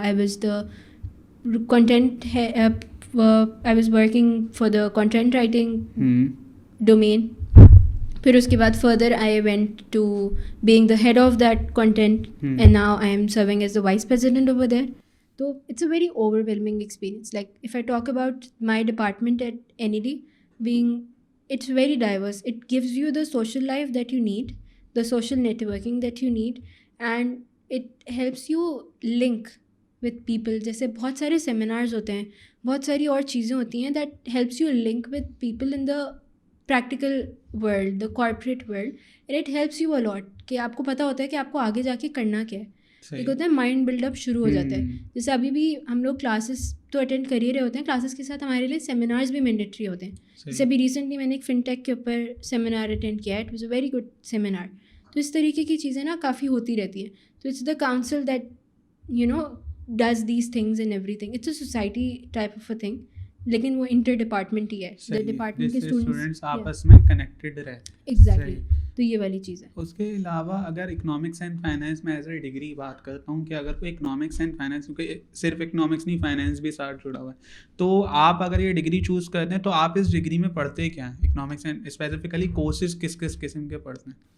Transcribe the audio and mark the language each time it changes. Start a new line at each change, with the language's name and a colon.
English: I was the content, I was working for the content writing domain.
Urdu: پھر اس کے بعد
English: Further I went to being the head of that content and now I am serving as the vice president over there. تو it's a very overwhelming experience. Like if I talk about my department at N E D, being it's very diverse. It gives you the social life that you need, the social networking that you need, and it helps you link with people.
Urdu: جیسے بہت سارے seminars ہوتے ہیں, بہت ساری اور چیزیں ہوتی ہیں
English: that helps you link with people in the practical world, the corporate world, and it helps you a lot
Urdu: کہ آپ کو پتہ ہوتا ہے کہ آپ کو آگے جا کے کرنا کیا ہے. ایک ہوتا ہے مائنڈ بلڈ اپ شروع ہو جاتا ہے. جیسے ابھی بھی ہم لوگ کلاسز تو اٹینڈ کر ہی رہے ہوتے ہیں, کلاسز کے ساتھ ہمارے لیے سیمینارز بھی مینڈیٹری ہوتے ہیں. جیسے ابھی ریسنٹلی میں نے ایک فن ٹیک کے اوپر سیمینار اٹینڈ کیا ہے.
English: It was a very good seminar.
Urdu: تو اس طریقے کی چیزیں نا کافی ہوتی رہتی ہیں.
English: تو it's the council that does these things and everything. It's a society type of a thing,
Urdu: لیکن وہ انٹر ڈپارٹمنٹ ہی ہے. ڈپارٹمنٹ کے اسٹوڈنٹس آپس میں کنیکٹڈ رہتے. ایگزیکٹلی. تو یہ والی چیز ہے. اس کے علاوہ اگر اکنامکس اینڈ فائنینس میں ایز اے ڈگری بات کرتا ہوں کہ اگر کوئی اکنامکس اینڈ فائنینس, کیونکہ صرف اکنامکس نہیں فائنینس بھی ساتھ جڑا ہوا ہے, تو آپ اگر یہ ڈگری چوز کرتے ہیں تو آپ اس ڈگری میں پڑھتے کیا ہیں؟ اکنامکس اینڈ اسپیسیفکلی کورسز کس کس قسم کے پڑھتے ہیں؟